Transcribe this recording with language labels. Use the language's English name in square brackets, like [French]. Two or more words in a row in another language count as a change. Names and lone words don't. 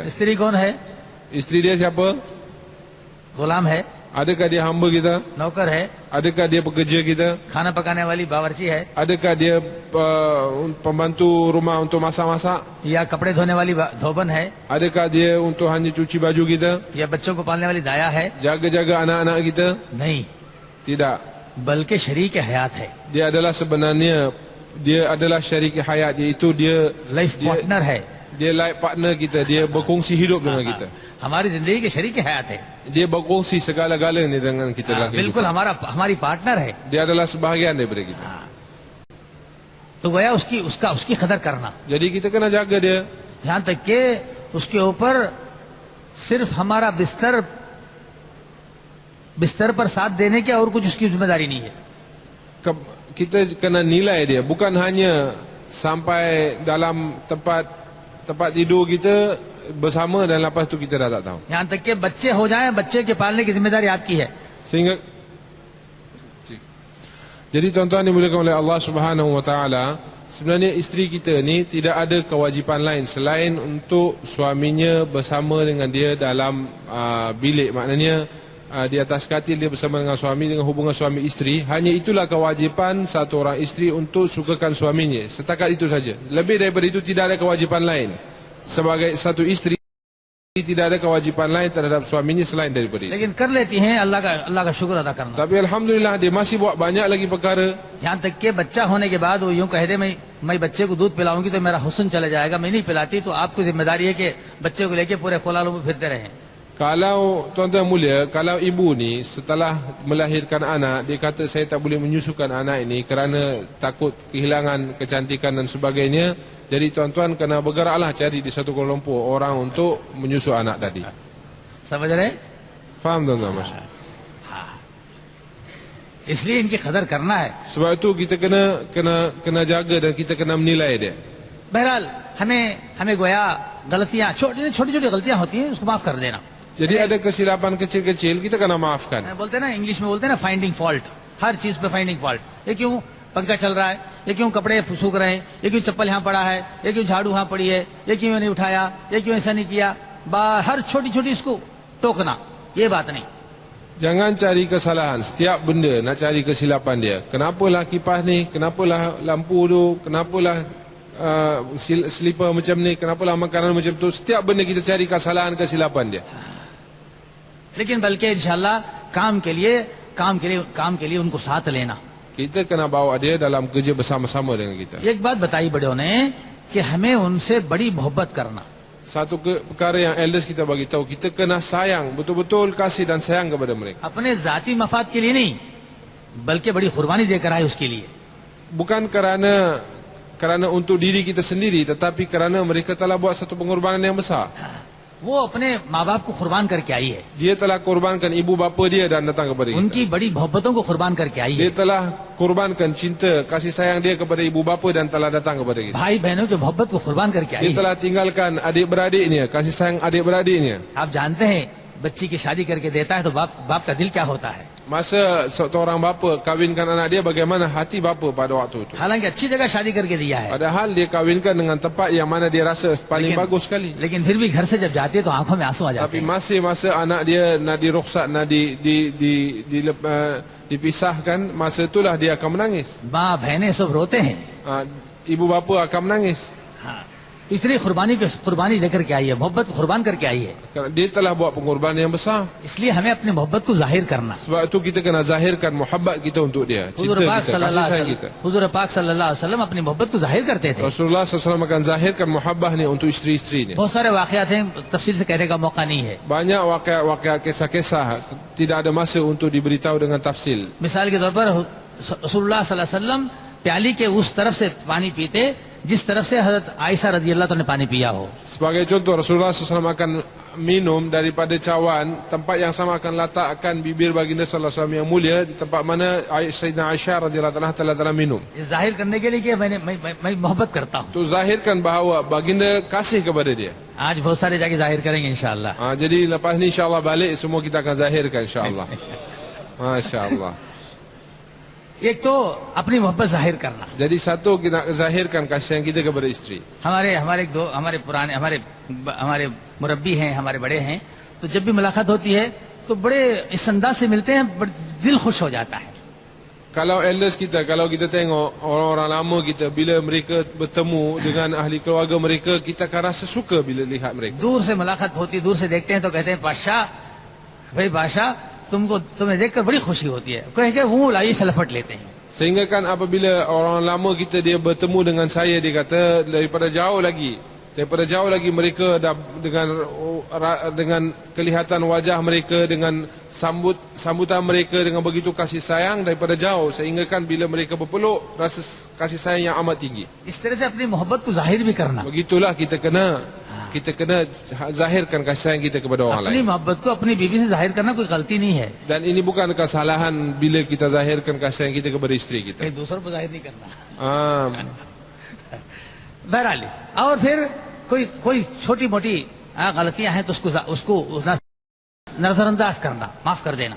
[Hindi] स्त्री कौन है? [Malay] Isteri dia siapa? [Hindi] गुलाम है. [Malay] Adakah dia hamba kita? [Hindi] नौकर है. [Malay] Adakah dia pekerja kita? [Hindi] खाना पकाने वाली बावर्ची है. [Malay] Adakah dia pembantu rumah untuk masak-masak? [Hindi] या कपड़े धोने वाली धोबन है. [Malay] Adakah dia untuk hanya cuci baju kita? [Hindi] या बच्चों को पालने वाली दाया है. [Malay] Jaga-jaga anak-anak kita? [Hindi] नहीं, [Malay] Tidak. [Hindi] बल्कि शरीक हयात है. [Malay] Dia adalah sebenarnya dia adalah [Hindi] शरीक हयात, [Malay] iaitu dia [English] life partner [Hindi] है. [Malay] dia [English] life partner [Malay] kita, dia berkongsi hidup dengan kita. [Hindi] हमारी जिंदगी के शरीक हयात है. [Malay] Dia berkongsi segala-galanya dengan kita dalam [Hindi] बिल्कुल [Malay] kehidupan. [Hindi] हमारी पार्टनर है. [Malay] Dia adalah sebahagian daripada kita. [Hindi] तो गोया उसकी कदर करना. [Malay] Jadi kita kena jaga dia. [Hindi] यहाँ तक कि उसके ऊपर सिर्फ हमारा बिस्तर बिस्तर पर साथ देने के और कुछ उसकी जिम्मेदारी नहीं है. [Malay] Kita kena nilai dia, bukan hanya sampai dalam tempat tidur kita bersama dan lepas tu kita dah tak tahu. [Hindi] यहाँ तक के बच्चे हो जाएं, बच्चे के पालने की जिम्मेदारी आपकी है. [Malay] Sehingga jadi tuan-tuan dimuliakan oleh Allah [Arabic] سبحانه وتعالى, [Malay] sebenarnya isteri kita ni tidak ada kewajipan lain selain untuk suaminya bersama dengan dia dalam bilik. Maknanya di atas katil dia bersama dengan suami, dengan hubungan suami isteri. Hanya itulah kewajipan satu orang isteri untuk sukakan suaminya. Setakat itu saja. Lebih daripada itu tidak ada kewajipan lain. Sebagai satu isteri tidak ada kewajipan lain terhadap suaminya selain daripada itu. [Hindi] लेकिन कर लेती हैं, अल्लाह का शुक्र अदा करना. [Malay] Tapi alhamdulillah dia masih buat banyak lagi perkara. [Hindi] यहाँ तक के बच्चा होने के बाद वो यूं कह दे मैं बच्चे को दूध पिलाऊंगी तो मेरा हुस्न चला जाएगा, मैं नहीं पिलाती, तो आपकी जिम्मेदारी है कि बच्चे को लेके पूरे कोलालम में फिरते रहें. [Malay] Kalau tuan-tuan mulia, kalau ibu ni setelah melahirkan anak, dia kata saya tak boleh menyusukan anak ini kerana takut kehilangan kecantikan dan sebagainya. Jadi tuan-tuan kena bergeraklah cari di satu Kuala Lumpur orang untuk menyusu anak tadi. [Hindi] समझ रहे? [Malay] Faham tuan-tuan Mas? [Hindi] इसलिए इनकी कदर करना है. [Malay] Sebab itu kita kena jaga dan kita kena menilai dia. [Hindi] बहरहाल हमें गोया गलतियां छोटी छोटी गलतियां होती हैं, उसको माफ कर देना. [Malay] Jadi ada kesilapan kecil-kecil kita kena maafkan. [Hindi] बोलते हैं ना, इंग्लिश में बोलते हैं ना, [English] finding fault. [Hindi] हर चीज पे [English] finding fault. [Hindi] ये क्यों पंखा चल रहा है, ये क्यों कपड़े सूख रहे हैं, ये क्यों चप्पल यहाँ पड़ा है, ये क्यों झाड़ू यहाँ पड़ी है, ये क्यों नहीं उठाया, ये क्यों ऐसा नहीं किया. हर छोटी छोटी इसको टोकना, ये बात नहीं. [Malay] Jangan cari kesalahan. Setiap benda nak cari kesilapan dia. Kenapalah kipas ni, kenapalah lampu tu, kenapalah slipper macam ni, kenapalah makanan macam tu. Setiap benda kita cari kesalahan, kesilapan dia. [Hindi] लेकिन बल्कि इंशाल्लाह काम के लिए उनको साथ लेना. [Malay] Kita kena bawa dia dalam kerja bersama-sama dengan kita. [Hindi] एक बात बताई बड़ों ने कि हमें उनसे बड़ी मोहब्बत करना. [Malay] Satu perkara yang elders kita bagi tahu, kita kena sayang, betul-betul kasih dan sayang kepada mereka. [Hindi] अपने जाती मफाद के लिए नहीं, बल्कि बड़ी कुर्बानी देकर आए उसके लिए. [Malay] Bukan kerana untuk diri kita sendiri, tetapi kerana mereka telah buat satu pengorbanan yang besar. [Hindi] वो अपने माँ बाप को कुर्बान करके आई है. [Malay] Dia telah korbankan ibu bapa dia dan datang kepada kita. [Hindi] उनकी बड़ी मोहब्बतों को कुर्बान करके आई है. [Malay] Dia telah korbankan cinta, kasih sayang dia kepada ibu bapa dan telah datang kepada kita. [Hindi] भाई बहनों की मोहब्बत को कुर्बान करके आई [Malay] Dia [Hindi] है. [Malay] telah tinggalkan adik-beradiknya, kasih sayang adik-beradiknya. [Hindi] आप जानते हैं बच्ची की शादी करके देता है तो बाप का दिल क्या होता है. [Malay] Masa seorang bapa kawinkan anak dia, bagaimana hati bapa pada waktu itu. [Hindi] हालांकि अच्छी जगह शादी करके दिया है, [Malay] Padahal dia kawinkan dengan tempat yang mana dia rasa paling bagus sekali. [Hindi] लेकिन फिर भी घर से जब जाती है तो आंखों में आंसू आ जाते [Malay] Tapi [Hindi] हैं. [Malay] masih masa anak dia nak dirukhsat, nak dipisahkan, masa itulah dia akan menangis. [Hindi] माँ बहनें सब रोते हैं. [Malay] Ibu bapa akan menangis. [Hindi] इसलिए कुर्बानी लेकर के आई है, मोहब्बत को कुर्बान करके आई है. [Malay] Kerana dia telah buat pengorbanan yang besar. [Hindi] इसलिए हमें अपनी मोहब्बत को जाहिर करना. [Malay] Sebab itu kita kena zahirkan muhabbat kita untuk dia, cinta kita, kasih sayang kita. [Hindi] हुजूर पाक [Arabic] صلى الله عليه وسلم [Hindi] अपनी मोहब्बत को जाहिर करते थे. [Malay] Rasulullah SAW akan zahirkan muhabbah ni untuk isteri-isterinya. [Hindi] बहुत सारे वाकयात हैं, तफसील से कहने का मौका नहीं है. [Malay] Banyak waqiat kisah-kisah tidak ada masa untuk diberitahu dengan tafsil. [Hindi] मिसाल के तौर पर रसूलुल्लाह [Arabic] صلى الله عليه وسلم [Hindi] प्याली के उस तरफ से पानी पीते जिस तरफ से हजरत आयशा [Arabic] رضي الله عنها [Hindi] ने पानी पिया हो. [Malay] Sebagai contoh, Rasulullah SAW akan minum daripada cawan, tempat yang sama akan letakkan bibir baginda [Arabic] صلى الله عليه وسلم [Malay] yang mulia di tempat mana Sayyidina Aisyah [Arabic] رضي الله عنها [Malay] telah minum. [Hindi] ये जाहिर करने के लिए कि मैं मोहब्बत करता हूँ. [Malay] Tu zahirkan bahawa baginda kasih kepada dia. [Hindi] आज बहुत सारे जाके जाहिर करेंगे इंशाअल्लाह. [Malay] Jadi lepas ni insyaAllah balik semua kita akan zahirkan insyaAllah. Masya Allah. [Hindi] एक तो अपनी मोहब्बत जाहिर करना. [Malay] Jadi satu kita zahirkan kasih sayang kita kepada isteri. [Hindi] हमारे मुरब्बी हैं, हमारे बड़े हैं, तो जब भी मुलाकात होती है तो बड़े इस अंदाज से मिलते हैं, दिल खुश हो जाता है. [Malay] Kalau elders kita, kalau kita tengok orang-orang lama kita, bila mereka bertemu dengan ahli keluarga mereka, kita akan rasa suka bila lihat mereka. [Hindi] दूर से मुलाकात होती, दूर से देखते हैं तो कहते हैं बादशाह तुम्हें देखकर बड़ी खुशी होती है, कह के वो लाइए से लपट लेते हैं. [Malay] Sehingga kan apabila orang lama kita dia bertemu dengan saya, dia kata daripada jauh lagi mereka dah dengan kelihatan wajah mereka, dengan sambutan mereka dengan begitu kasih sayang daripada jauh, sehingga kan bila mereka berpeluk rasa kasih sayang yang amat tinggi. [Hindi] इस तरह से अपनी मोहब्बत को जाहिर भी करना. [Malay] Begitulah kita kena kita kena zahirkan kasih sayang kita kepada orang [Hindi] अपनी [Malay] lain. [Hindi] मोहब्बत को अपनी बीवी से जाहिर करना कोई गलती नहीं है, [Malay] Dan ini bukan kesalahan bila kita zahirkan kasih sayang kita kepada isteri kita. [Hindi] कहीं दूसरों पर जाहिर नहीं करना। Ah, बहरहाल, और फिर कोई कोई छोटी मोटी गलतियां हैं तो उसको नजरअंदाज करना, माफ कर देना।